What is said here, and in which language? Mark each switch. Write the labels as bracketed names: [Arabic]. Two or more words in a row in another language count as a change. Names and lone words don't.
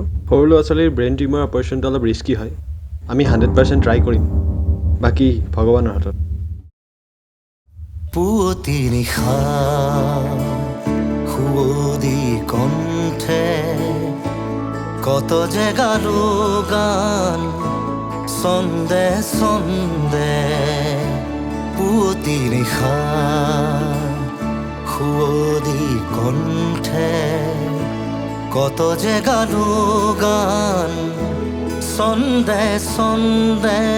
[Assamese] সৰু ল'ৰা ছোৱালীৰ [English] brain tumour operation [Assamese] অলপ ৰিস্কি হয়। আমি 100% ট্ৰাই কৰিম, বাকী ভগৱানৰ হাতত। পুৱতি নিশা সুৱদি কণ্ঠে কত যে গালো গান ছন্দে ছন্দে। পুৱতি নিশা সুৱদি কণ্ঠে কত যে গালো গান ছন্দে ছন্দে।